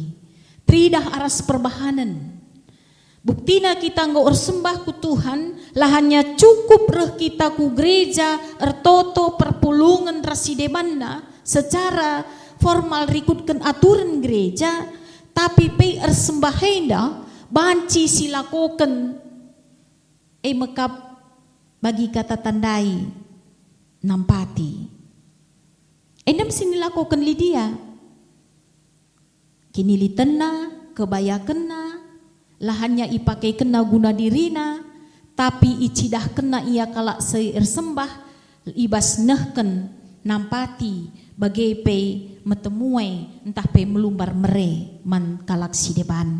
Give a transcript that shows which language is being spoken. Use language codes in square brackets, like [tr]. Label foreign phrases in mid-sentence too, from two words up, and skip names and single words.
[btx] Tridah aras perbahanan. Buktina kita nggak ersembah ku Tuhan, lahannya cukup reh kita ku gereja, ertoto perpulungan rasidebanna [id] secara formal [btx] rikutkan [id] aturan gereja, [btx] tapi pe ersembah henda banci silakoken mekap bagi kata tandai nampati. Endam sini lakukan Lydia. Kini litena kebayakenna lahannya ipakai kena guna dirina, tapi icidah kena ia kalak sembah ibas nehken nampati bagai pe metemuai entah pe melumbar mere man kalak si depan.